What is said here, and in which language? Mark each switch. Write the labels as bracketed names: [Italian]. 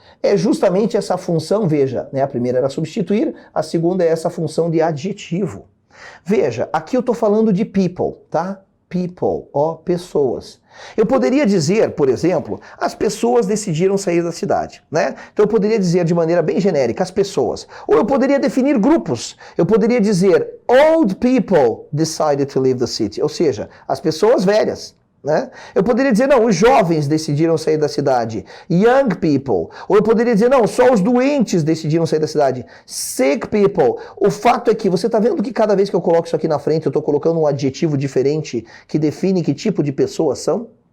[Portuguese] É justamente essa função, veja, né? A primeira era substituir, a segunda é essa função de adjetivo. Veja, aqui eu estou falando de people, tá? People, ó, pessoas. Eu poderia dizer, por exemplo, as pessoas decidiram sair da cidade, né? Então eu poderia dizer de maneira bem genérica, as pessoas. Ou eu poderia definir grupos. Eu poderia dizer, [English] old people decided to leave the city. [Portuguese] Ou seja, as pessoas velhas. Né? Eu poderia dizer, não, os jovens decidiram sair da cidade, [English] young people. [Portuguese] Ou eu poderia dizer, não, só os doentes decidiram sair da cidade, [English] sick people. [Portuguese] O fato é que você está vendo que cada vez que eu coloco isso aqui na frente, eu estou colocando um adjetivo diferente que define que tipo de pessoas são.